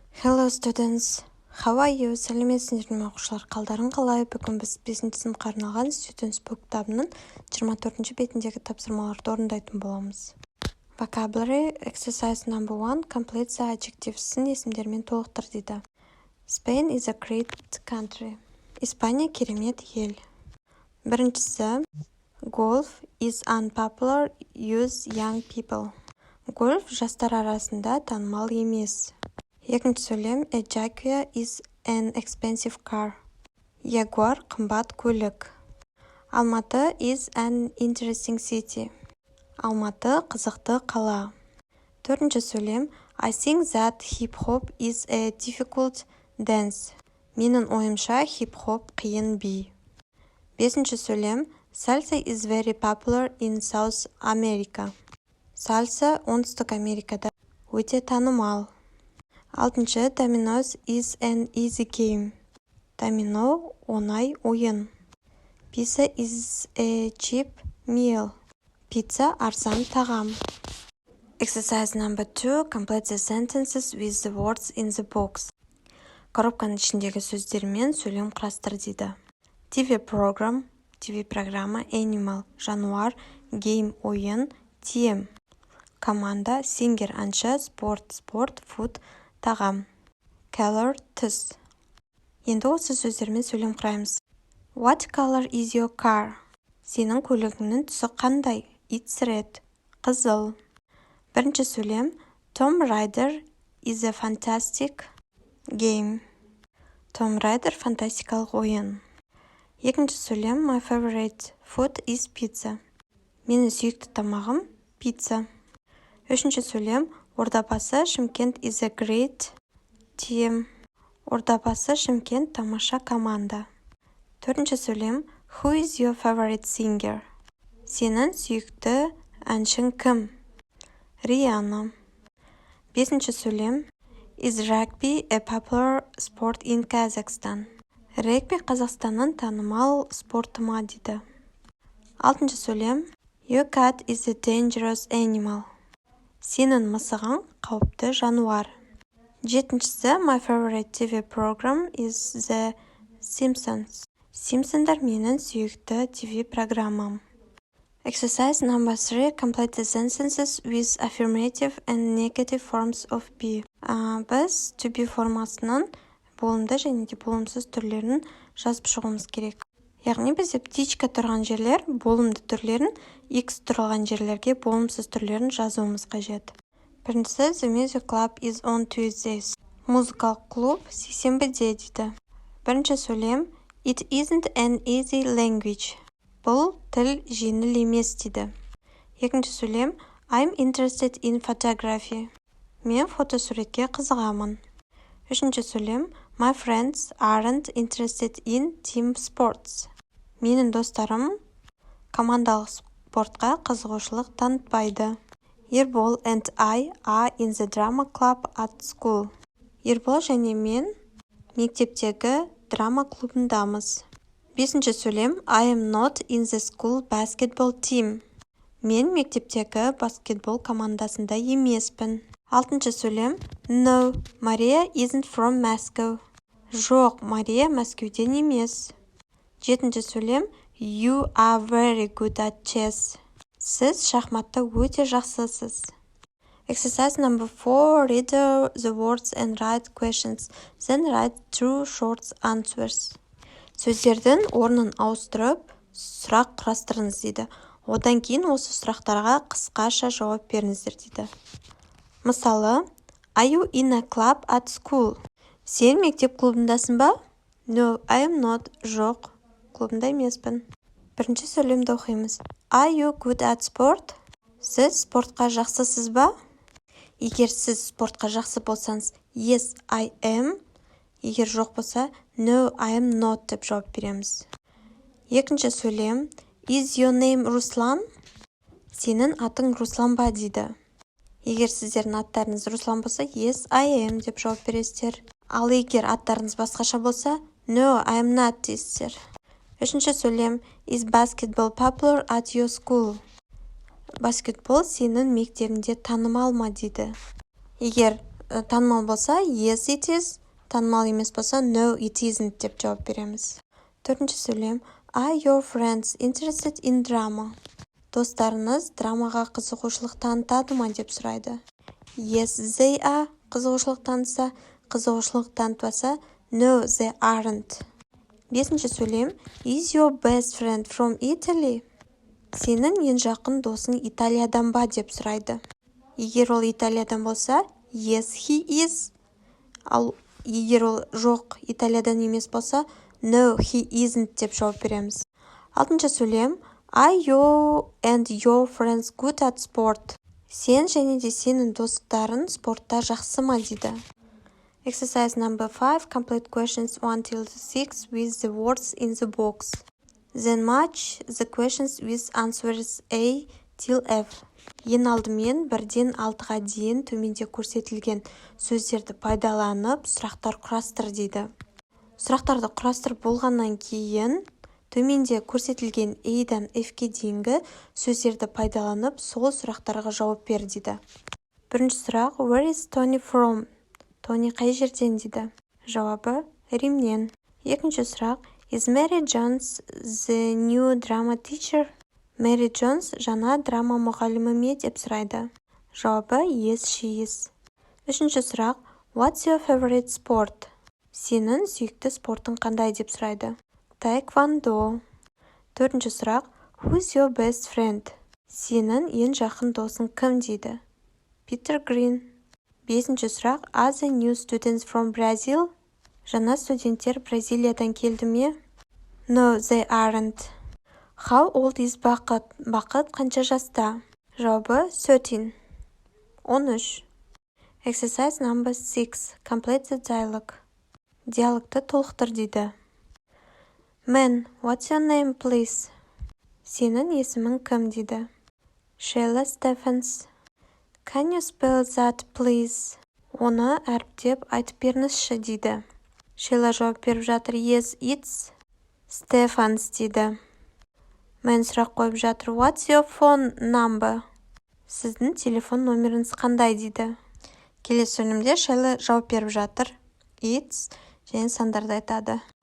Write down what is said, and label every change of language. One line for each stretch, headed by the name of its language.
English: Hello students, how are you?
Kazakh: Сәлеметсіздер ме оқушылар, қалдарың қалай? Бүгін біз 5-ші сыныпқа арналған Students Book кітабының 24-ші бетіндегі тапсырмаларды орындайтын боламыз.
English: Vocabulary exercise number 1, complete the adjectives-ін
Kazakh: есімдермен толықтыр дейді.
English: Spain is a great country.
Kazakh: Испания керемет ел. Біріншісі,
English: golf is unpopular use young people.
Kazakh: Гольф жастар арасында танымал емес. Екінші сөйлем,
English: a Jaguar is an expensive car.
Kazakh: Ягуар қымбат көлік.
English: Алматы is an interesting city.
Kazakh: Алматы қызықты қала. Төртінші сөйлем,
English: I think that hip-hop is a difficult dance.
Kazakh: Менің ойымша хип-хоп қиын би. Бесінші сөйлем,
English: salsa is very popular in South America.
Kazakh: Сальса оңтүстік Америкада өте танымал. Алтыншы,
English: dominoes is an easy game.
Kazakh: Домино оңай ойын.
English: Pizza is a cheap meal.
Kazakh: Пицца арзан тағам.
English: Exercise number 2, complete the sentences with the words in the box.
Kazakh: Коробканың ішіндегі сөздермен сөйлем құрастыр дейді.
English: TV program, TV программа, animal, жануар, game, ойын, team.
Kazakh: Команда, singer, әнші, sport, food, тағам.
English: Color, түс.
Kazakh: Енді осы сөздермен сөйлем құраймыз.
English: What color is your car?
Kazakh: Сенің көлігіңнің түсі қандай?
English: It's red.
Kazakh: Қызыл. Бірінші сөйлем.
English: Tom Raider is a fantastic game.
Kazakh: Tom Raider фантастикалық ойын. Екінші сөйлем.
English: My favorite food is pizza.
Kazakh: Менің сүйікті тамағым пицца. Үшінші сөйлем.
English: Ордабасы Шымкент is a great team.
Kazakh: Ордабасы Шымкент тамаша команда. Төртінші сөйлем.
English: Who is your favorite singer?
Kazakh: Сенің сүйікті әншің кім? Риана. Бесінші сөйлем.
English: Is rugby a popular sport in Kazakhstan?
Kazakh: Регби Қазақстанның танымал спорты ма дейді. Алтыншы сөйлем.
English: Your cat is a dangerous animal.
Kazakh: Сенің мысығың қауіпті жануар. Жетіншісі,
English: my favorite TV program is The Simpsons.
Kazakh: Симпсондар менің сүйікті TV программам.
English: Exercise number 3, complete the sentences with affirmative and negative forms of be.
Kazakh: Біз to be формасының болымды және де болымсыз түрлерін жазып шығуымыз керек. Яғни бізде птичка тұрған жерлер болымды түрлерін, x тұрған жерлерге болымсыз түрлерін жазуымыз қажет. Біріншісі,
English: the music club is on Tuesdays.
Kazakh: Музыкалық клуб сейсенбіде дейді. Бірінші сөйлем,
English: it isn't an easy language.
Kazakh: Бұл тіл жеңіл емес дейді. Екінші сөйлем,
English: I'm interested in photography.
Kazakh: Мен фотосуретке қызығамын. Үшінші сөйлем,
English: my friends aren't interested in team sports.
Kazakh: Менің достарым командалық спортқа қызығушылық танытпайды.
English: Ербол and I are in the drama club at school.
Kazakh: Ербол және мен мектептегі драма клубындамыз. Бесінші сөйлем,
English: I am not in the school basketball team.
Kazakh: Мен мектептегі баскетбол командасында емеспін. Алтыншы сөйлем,
English: no, Maria isn't from Moscow.
Kazakh: Жоқ, Мария Мәскеуден емес. Жетінші сөйлем,
English: you are very good at chess.
Kazakh: Сіз шахматта өте жақсысыз.
English: Exercise number 4, read the words and write questions, then write true short answers.
Kazakh: Сөздердің орнын ауыстырып, сұрақ құрастырыңыз дейді. Одан кейін осы сұрақтарға қысқаша жауап беріңіздер дейді. Мысалы,
English: are you in a club at school?
Kazakh: Сен мектеп клубындасың ба?
English: No, I am not.
Kazakh: Жоқ, клубында емеспін. Бірінші сөйлемді оқимыз.
English: Are you good at sport?
Kazakh: Сіз спортқа жақсысыз ба? Егер сіз спортқа жақсы болсаңыз,
English: yes, I am.
Kazakh: Егер жоқ болса,
English: no, I am not
Kazakh: деп жауап береміз. Екінші сөйлем.
English: Is your name Руслан?
Kazakh: Сенің атың Руслан ба дейді. Егер сіздердің аттарыңыз Руслан болса,
English: yes, I am
Kazakh: деп жауап бересіздер. Ал егер аттарыңыз басқаша болса,
English: no, I am not
Kazakh: дейсіздер. Үшінші сөйлем.
English: Is basketball popular at your school?
Kazakh: Баскетбол сенің мектебінде танымал ма дейді. Егер танымал болса
English: yes it is,
Kazakh: танымал емес болса
English: no it isn't
Kazakh: деп жауап береміз. Төртінші сөйлем.
English: Are your friends interested in drama?
Kazakh: Достарыңыз драмаға қызығушылық танытады ма деп сұрайды.
English: Yes, they are.
Kazakh: Қызығушылық танытса, қызығушылық танытпаса
English: no, they aren't.
Kazakh: Бесінші сөйлем.
English: Is your best friend from Italy?
Kazakh: Сенің ең жақын досың Италиядан ба деп сұрайды. Егер ол Италиядан болса,
English: yes, he is.
Kazakh: Ал егер ол жоқ, Италиядан емес болса,
English: no, he isn't
Kazakh: деп жауап береміз. Алтыншы сөйлем.
English: Are you and your friends good at sport?
Kazakh: Сен және де сенің достарың спортта жақсы ма дейді.
English: Exercise number 5. Complete questions 1 till 6 with the words in the box. Then match the questions with answers A till F.
Kazakh: Ең алдымен 1-ден 6-ға дейін төменде көрсетілген сөздерді пайдаланып сұрақтар құрастыр дейді. Сұрақтарды құрастырып болғаннан кейін төменде көрсетілген A-дан F-ке дейінгі сөздерді пайдаланып сол сұрақтарға жауап бер дейді. Бірінші сұрақ.
English: Where is Tony from?
Kazakh: Тони қай жерден дейді. Жауабы Римнен. Екінші сұрақ.
English: Is Mary Jones the new drama teacher?
Kazakh: Мэри Джонс жаңа драма мұғалімі ме деп сұрайды. Жауабы
English: yes, she is.
Kazakh: Үшінші сұрақ.
English: What's your favorite sport?
Kazakh: Сенің сүйікті спортың қандай деп сұрайды. Таэквондо. Төртінші сұрақ.
English: Who's your best friend?
Kazakh: Сенің ең жақын досың кім дейді. Питер Грин. Бесінші сұрақ.
English: Are the new students from Brazil?
Kazakh: Жаңа студенттер Бразилиядан келді ме?
English: No, they aren't. How old is Бақыт?
Kazakh: Бақыт қанша жаста? Жауабы 13. 13.
English: Exercise number 6. Complete the dialogue.
Kazakh: Диалогты толықтыр дейді.
English: Man, what's your name, please?
Kazakh: Сенің есімің кім дейді. Sheila Stephens.
English: Can you spell that, please?
Kazakh: Оны әріптеп айтып беріңізші дейді. Sheila жауап беріп жатыр.
English: Yes, it's Stephens дейді.
Kazakh: Мен сұрақ қойып жатыр.
English: What's your phone number?
Kazakh: Сіздің телефон номеріңіз қандай дейді. Келесі сөйлемде Sheila жауап беріп жатыр. It's және сандарды айтады.